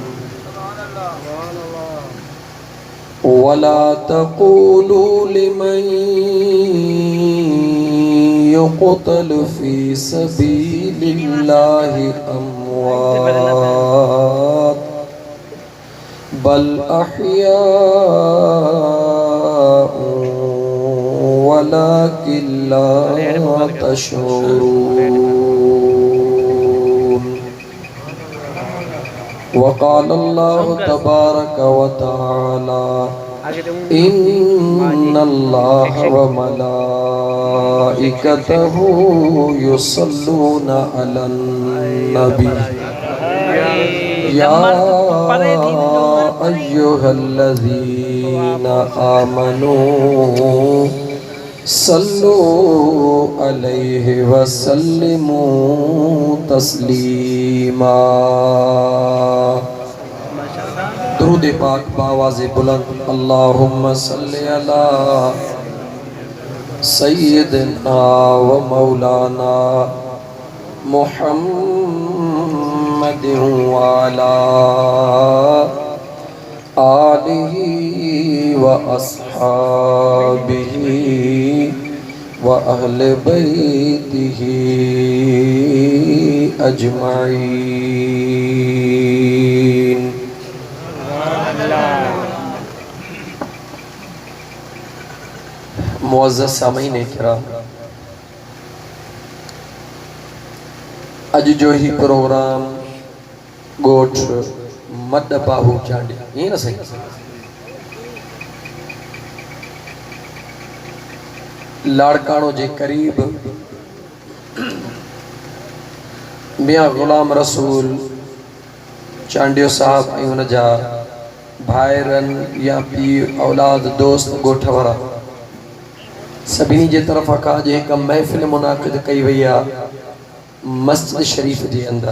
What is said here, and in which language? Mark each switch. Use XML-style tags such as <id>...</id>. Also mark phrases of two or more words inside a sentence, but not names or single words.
<ar>ولا تقولوا لمن يقتل في سبيل الله أموات بل أحياء ولكن لا تشعرون. وقال الله تبارك وتعالى إن الله وملائكته يصلون على النبي يا أيها الذين آمنوا صلوا عليه وسلموا تسليما.</ar> <ur>درود پاک بآواز بلند</ur> <ar>اللهم صل على سيدنا ومولانا محمد وعلى آله وأصحابه وأهل بيته أجمعين.</ar> <sd>मुअज़्ज़ज़ सामीन किराम, अज जो ही प्रोग्राम गोठ मद बाहू चांडी ये ना सही लाड़काणो जे करीब मियां गुलाम रसूल चांडियो साहब ऐं उन जा भाइरनि या पीउ औलाद दोस्त ॻोठ वारा सभिनी जे तरफ़ा खां अॼु हिकु महफ़िल मुनाक़िद कई वई आहे मस्जिद शरीफ जे अंदरि।</sd>